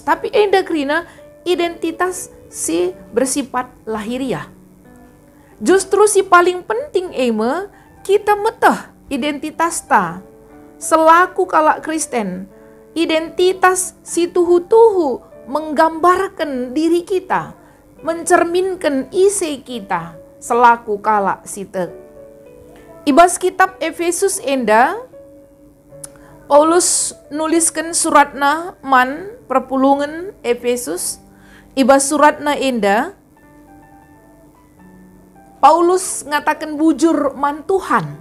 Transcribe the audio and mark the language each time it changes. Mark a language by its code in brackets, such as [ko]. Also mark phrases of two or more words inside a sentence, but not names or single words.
[btx] Tapi endakrina identitas si bersifat lahiriah. Justru si paling penting kita metah identitas ta selaku kalak Kristen. [id] Identitas [btx] si tuhu-tuhu [id] menggambarkan diri kita, mencerminkan isi kita selaku [btx] kalak sitek. Ibas kitab Efesus enda, Paulus nuliskan suratna man perpulungan Efesus. Ibas suratna enda, Paulus ngatakan bujur man Tuhan.